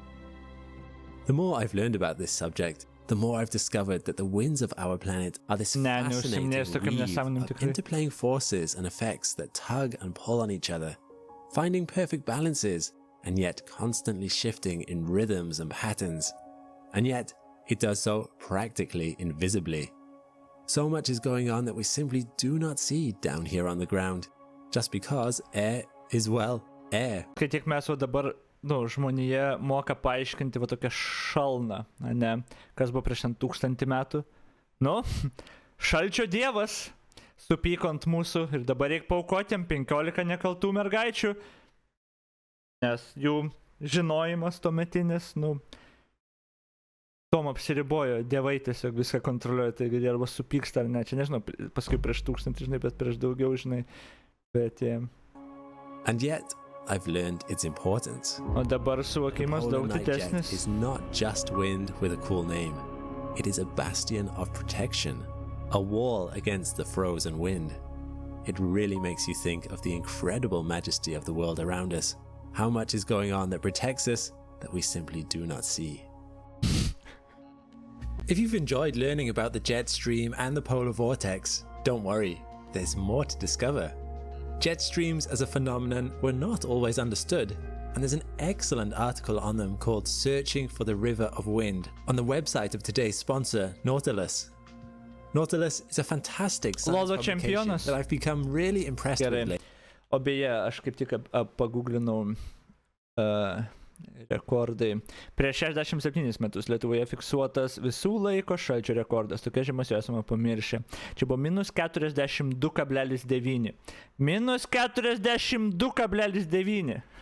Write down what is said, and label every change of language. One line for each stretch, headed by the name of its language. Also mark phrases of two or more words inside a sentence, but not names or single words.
English: The more I've learned about this subject, the more I've discovered that the winds of our planet are this fascinating weave of interplaying forces and effects that tug and pull on each other, finding perfect balances, and yet constantly shifting in rhythms and patterns. And yet, it does so practically invisibly. So much is going on that we simply do not see down here on the ground, just because air is, well, air.
Lithuanian: Kai tiek mes jau dabar, žmonija moka paaiškinti va tokią šalną, ne, kas buvo prieš 1000 metų. Šalčio dievas supyko ant mūsų ir dabar reikia paaukoti jam 15 nekaltų mergaičių, nes jų žinojimas tuometinis, tom apsiribojo, dievai tiesiog viską kontroliuoja, taigi jie arba supyksta ar ne, čia nežinau, paskui prieš 1000, žinai, bet prieš daugiau, žinai, bet jie.
English: And yet, I've learned its importance.
Lithuanian: O dabar suvokimas daug didesnis.
English: Is not just wind with a cool name. It is a bastion of protection, a wall against the frozen wind. It really makes you think of the incredible majesty of the world around us, how much is going on that protects us that we simply do not see. If you've enjoyed learning about the jet stream and the polar vortex, don't worry, there's more to discover. Jet streams as a phenomenon were not always understood, and there's an excellent article on them called Searching for the River of Wind on the website of today's sponsor, Nautilus. Nautilus is a fantastic science publication that I've become really impressed with lately.
Lithuanian: O beje, aš kaip tik paguglinau rekordai. Prieš 67 metus Lietuvoje fiksuotas visų laiko šalčio rekordas. Tokia žiemos jau esame pamiršę. Čia buvo -42,9. -42,9.